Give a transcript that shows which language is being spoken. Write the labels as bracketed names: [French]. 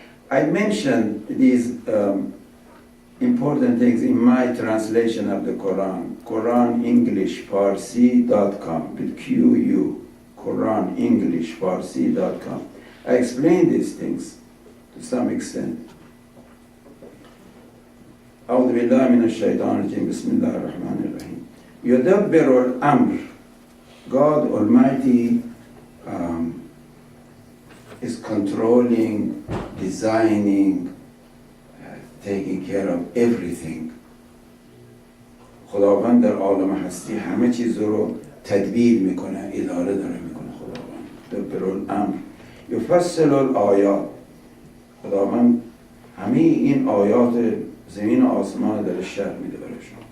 [English] I mentioned these important things in my translation of the Quran, QuranEnglishFarsi.com, with QU, QuranEnglishFarsi.com. I explain these things to some extent. [Arabic] أعوذ بالله من الشيطان الرجيم بسم الله الرحمن الرحيم يدبر الأمر. [English] God Almighty is controlling, designing, taking care of everything. [Persian] خداوند در عالم هستی همه چیز رو تدبیر میکنه، اداره داره میکنه. [Arabic] خداوند دبر الامر یفصل الآیات. [Persian] خداوند همه این آیات زمین و آسمان داره شرح میده براشون.